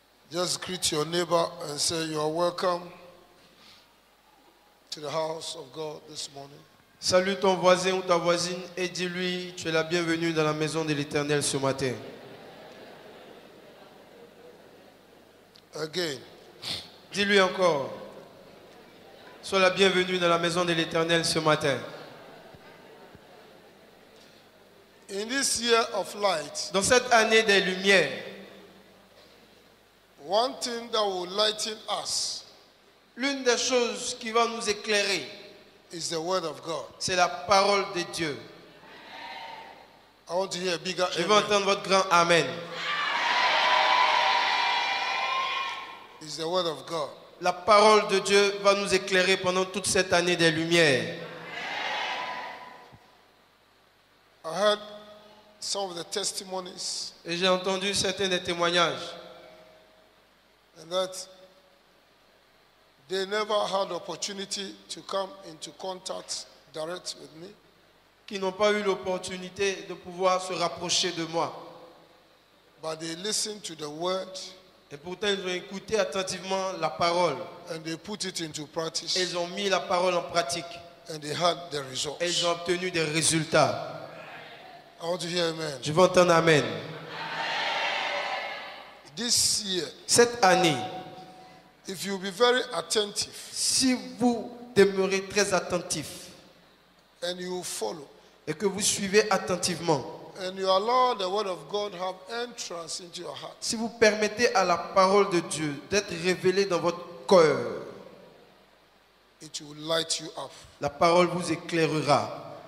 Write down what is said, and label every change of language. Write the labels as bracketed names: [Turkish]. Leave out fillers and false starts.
[English] Just greet your neighbor and say you are welcome to the house of God this morning. [French] Salue ton voisin ou ta voisine et dis-lui, tu es la bienvenue dans la maison de l'Éternel ce matin. [English] Again. [French] Dis-lui encore, sois la bienvenue dans la maison de l'Éternel ce matin. [English] In this year of light, [French] Dans cette année des lumières, [English] one thing that will lighten us [French] l'une des choses qui va nous éclairer, [English] is the word of God. [French] c'est la parole de Dieu. [English] I want to hear a bigger [French] Je veux [English] amen. [French] entendre votre grand Amen. [English] It's the word of God. [French] La parole de Dieu va nous éclairer pendant toute cette année des lumières. [English] I heard some of the testimonies [French] Et j'ai entendu certains des témoignages [English] and that they never had opportunity to come into contact direct with me. [French] qui n'ont pas eu l'opportunité de pouvoir se rapprocher de moi. [English] But they listened to the word [French] Et pourtant, ils ont écouté attentivement la parole. [English] and they put it into [French] Et [English] practice [French] ils ont mis la parole en pratique. [English] and they had the [French] Et [English] results. [French] ils ont obtenu des résultats. [English] I want to hear amen. [French] Je veux entendre Amen. [English] This year, [French] Cette année, [English] if you be very attentive [French] si vous demeurez très attentif [English] and you follow [French] et que vous suivez attentivement, [English] and you allow the word of God have entrance into your heart, [French] si vous permettez à la parole de Dieu d'être révélée dans votre cœur, [English] it will light you up. [French] la parole vous éclairera